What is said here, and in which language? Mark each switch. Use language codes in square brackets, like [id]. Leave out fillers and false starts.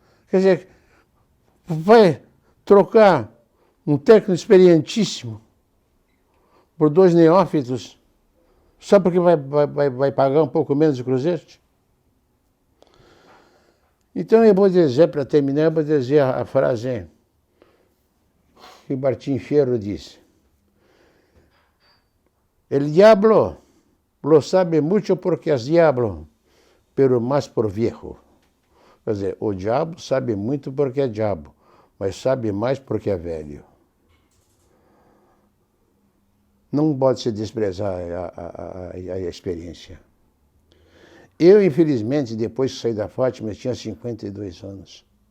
[pt] Quer dizer, vai trocar um técnico experientíssimo por 2 neófitos só porque vai pagar um pouco menos de cruzeiro? Então eu vou dizer, para terminar, eu vou dizer a frase que Martim Fierro disse. [es] El diablo lo sabe mucho porque es diablo, pero más por viejo. [pt] Quer dizer, o diabo sabe muito porque é diabo, mas sabe mais porque é velho. Não pode se desprezar a experiência. Eu, infelizmente, depois que saí da Fátima, eu tinha 52 anos.